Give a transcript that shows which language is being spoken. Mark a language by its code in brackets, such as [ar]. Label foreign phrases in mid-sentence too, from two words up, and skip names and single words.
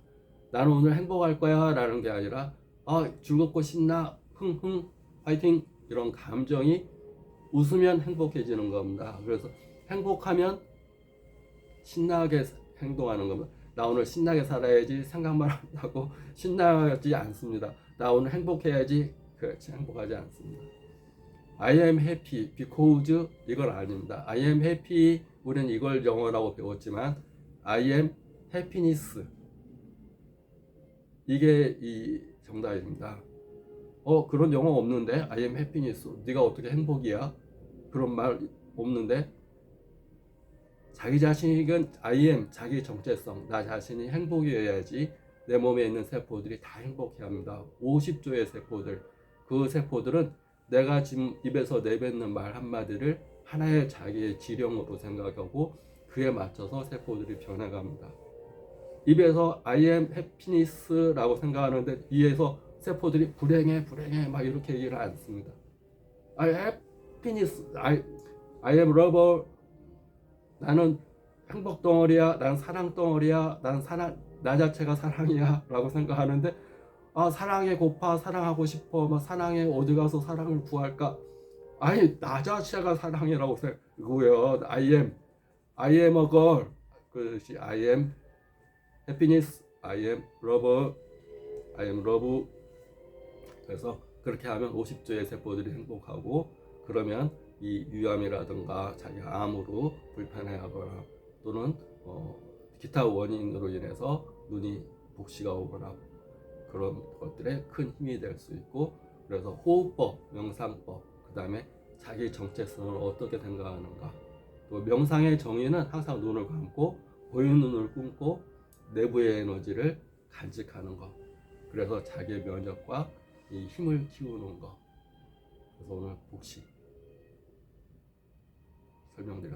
[ko] 나는 오늘 행복할 거야 라는 게 아니라 즐겁고 신나, 흥, 파이팅, 이런 감정이 웃으면 행복해지는 겁니다. 그래서 행복하면 신나게 행동하는 겁니다. 나 오늘 신나게 살아야지 생각만 하고 신나지 않습니다. 나 오늘 행복해야지, 그렇지, 행복하지 않습니다. [en] I am happy because [ko] 이건 아닙니다. [en] I am happy, [ko] 우리는 이걸 영어라고 배웠지만 [en] I am happiness, [ko] 이게 이 정답입니다. 그런 영어 없는데 [en] I am happiness. [ko] 네가 어떻게 행복이야? 그런 말 없는데 자기 자신은 [en] I am [ko] 자기 정체성 나 자신이 행복이어야지 내 몸에 있는 세포들이 다 행복해 합니다. 50조의 세포들 그 세포들은 내가 지금 입에서 내뱉는 말 한마디를 하나의 자기의 지령으로 생각하고 그에 맞춰서 세포들이 변해갑니다. 입에서 [en] I am happiness [ko] 라고 생각하는데 이에서 세포들이 불행해 막 이렇게 얘기를 않습니다. [en] I am happiness, I am lover. [ko] 나는 행복 덩어리야, 난 사랑 덩어리야, 난 사랑 나 자체가 사랑이야 라고 생각하는데 사랑에 고파 사랑하고 싶어 막 사랑에 어디 가서 사랑을 구할까 아니 나 자체가 사랑이라고 생각하고요. [en] I am a girl 그것이 I am happiness, I am love, I am love. [ko] 그래서 그렇게 하면 50조의 세포들이 행복하고 그러면 이 유암이라든가 자기가 암으로 불편해하거나 또는 기타 원인으로 인해서 눈이 복시가 오거나 그런 것들에 큰 힘이 될 수 있고 그래서 호흡법, 명상법, 그 다음에 자기 정체성을 어떻게 생각하는가 또 명상의 정의는 항상 눈을 감고 보이는 눈을 감고 내부의 에너지를 간직하는 것 그래서 자기의 면역과 이 힘을 키우는 것 그래서 오늘 복시 설명드렸습니다.